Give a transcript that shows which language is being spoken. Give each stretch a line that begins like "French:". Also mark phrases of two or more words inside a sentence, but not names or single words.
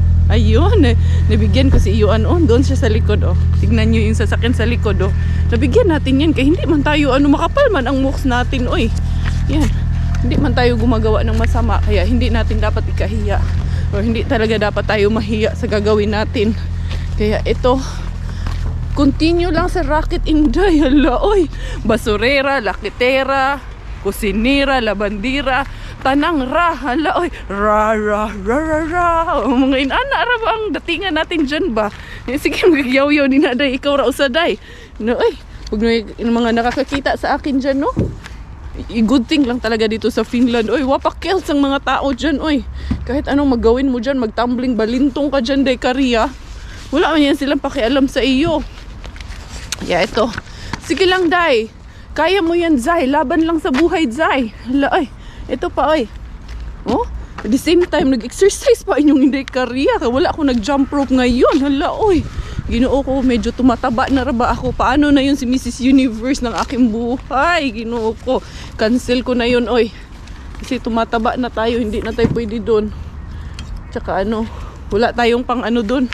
Filipino: Ayun, nabigyan ko si Iwan doon siya sa likod Tignan nyo yung sasakyan sa likod Nabigyan natin yan kaya hindi man tayo makapal man ang mooks natin Yan, hindi man tayo gumagawa ng masama kaya hindi natin dapat ikahiya or hindi talaga dapat tayo mahiya sa gagawin natin. Kaya ito, continue lang sa Rocket Inday.
Cebuano: Hala, oy, basurera, lakitera, kusinira, labandira, tanang hala, oy, ra.
Filipino: Mga inana, ba ang datingan natin dyan ba?
Cebuano: Sige, magyaw-yaw ni naday, ikaw ra usaday.
Filipino: No, oy, pag may mga nakakakita sa akin dyan, no?
English: Good thing
Filipino: lang talaga dito sa Finland. Oy, wapakels ang mga tao dyan, oy. Kahit anong magawin mo dyan, magtumbling balintong ka dyan, day Karya. Wala man yan silang pakialam sa iyo. Yeah, ito. Sige lang, day. Kaya mo yan, Zay. Laban lang sa buhay, Zay. Hala, ay. Ito pa,
English: ay. Oh, at the same time,
Filipino: nag-exercise pa inyong Inday Karya. Wala ako nag-jump rope ngayon. Hala, oy.
Cebuano: Ginoo ko,
Filipino: medyo tumataba na ba ako. Paano na yun si Mrs. Universe ng aking buhay?
Cebuano: Ginoo ko,
Filipino: cancel ko na yun, oy. Kasi tumataba na tayo, hindi na tayo pwede doon. Tsaka ano, wala tayong pang ano doon.